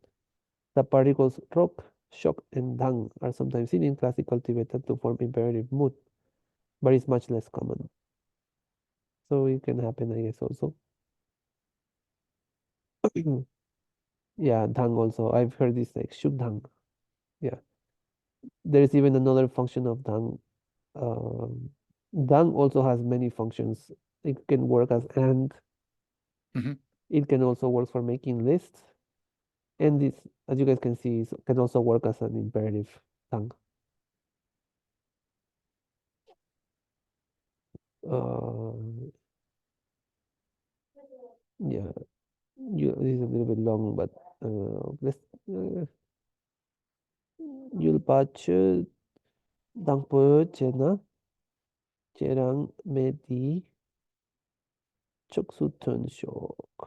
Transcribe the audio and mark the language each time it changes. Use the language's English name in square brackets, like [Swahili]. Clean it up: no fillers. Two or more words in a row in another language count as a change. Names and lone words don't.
[English] The particles rock, shock, and dang are sometimes seen in classical Tibetan to form imperative mood, but it's much less common. So it can happen, I guess, also. Yeah, dang also. I've heard this like [Tibetan] shuk dang. [English] Yeah. There's even another function of dang. Um, dang also has many functions. It can work as and. Mhm, It can also work for making lists. And this, as you guys can see, can also work as an imperative dang. Uh, yeah, this is a little bit long, but let's [Tibetan] Yulpache Dangpo Chena Cherang Medi Choksu Shok.